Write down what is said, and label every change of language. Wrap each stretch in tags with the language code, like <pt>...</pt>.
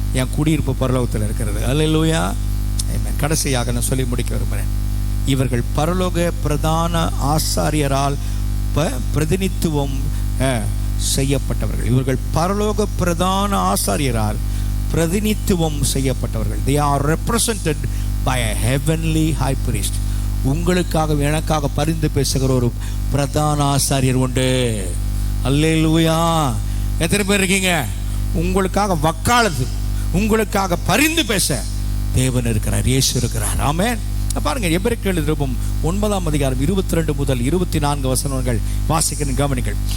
<ta>என் குடியிருப்பு பரலோகத்தில் இருக்கிறது. அல்லேலூயா. கடைசியாக நான் சொல்லி முடிக்க விரும்புகிறேன். இவர்கள் பரலோக பிரதான ஆசாரியரால் பிரதிநித்துவம் செய்யப்பட்டவர்கள். இவர்கள் பரலோக பிரதான ஆசாரியரால் பிரதிநித்துவம் செய்யப்பட்டவர்கள்.</ta> <en>They are represented by a heavenly high priest.</en> <ta>உங்களுக்காக எனக்காக பரிந்து பேசுகிற ஒரு பிரதான ஆசாரியர் உண்டு. அல்லேலூயா. எத்தனை பேர் இருக்கீங்க? உங்களுக்காக வக்காலத்து, உங்களுக்காக பரிந்து பேச தேவன் இருக்கிறார், இயேசு இருக்கிறார். ஆமென். பாருங்க, எபிரேயர் 9 22 முதல் 24 வசனங்கள் வாசிக்கிறேன், கவனிங்கள்.</ta>